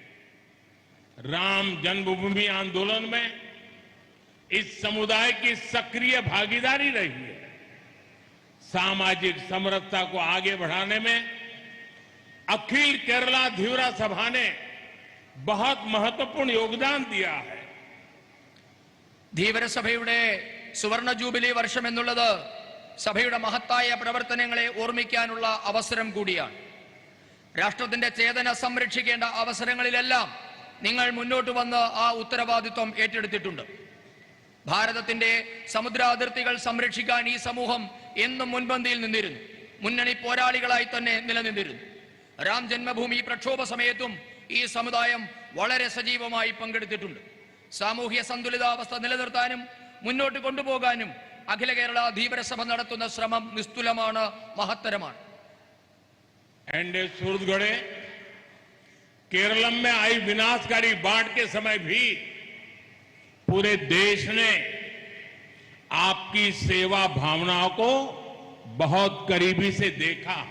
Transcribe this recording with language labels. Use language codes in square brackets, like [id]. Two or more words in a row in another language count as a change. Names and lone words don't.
[hi] राम जन्मभूमि आंदोलन में इस समुदाय की सक्रिय भागीदारी रही है. सामाजिक समरसता को आगे बढ़ाने में अखिल केरला धीवरा सभा ने बहुत महत्वपूर्ण योगदान दिया है. [ml] ധീവരസഭയുടെ സുവർണ ജൂബിലി വർഷം എന്നുള്ളത് സഭയുടെ മഹത്തായ പ്രവർത്തനങ്ങളെ ഓർമ്മിക്കാനുള്ള അവസരം കൂടിയാണ്. രാഷ്ട്രത്തിന്റെ ചേതന സംരക്ഷിക്കേണ്ട അവസരങ്ങളിലെല്ലാം നിങ്ങൾ മുന്നോട്ട് വന്ന് ആ ഉത്തരവാദിത്വം ഏറ്റെടുത്തിട്ടുണ്ട്. ഭാരതത്തിന്റെ സമുദ്രാതിർത്തികൾ സംരക്ഷിക്കാൻ ഈ സമൂഹം എന്നും മുൻപന്തിയിൽ നിന്നിരുന്നു. മുന്നണി പോരാളികളായി തന്നെ നിലനിന്നിരുന്നു. രാം ജന്മഭൂമി പ്രക്ഷോഭ സമയത്തും ഈ സമുദായം വളരെ സജീവമായി പങ്കെടുത്തിട്ടുണ്ട്. സാമൂഹ്യ സന്തുലിതാവസ്ഥ നിലനിർത്താനും മുന്നോട്ട് കൊണ്ടുപോകാനും അഖില കേരള ധീവരസഭ നടത്തുന്ന ശ്രമം നിസ്തുലമാണ്, മഹത്തരമാണ്. എന്റെ സുഹൃദ്ഗണേ [hi] केरलम में आई विनाशकारी बाढ़ के समय भी पूरे देश ने आपकी सेवा भावनाओं को बहुत करीबी से देखा है.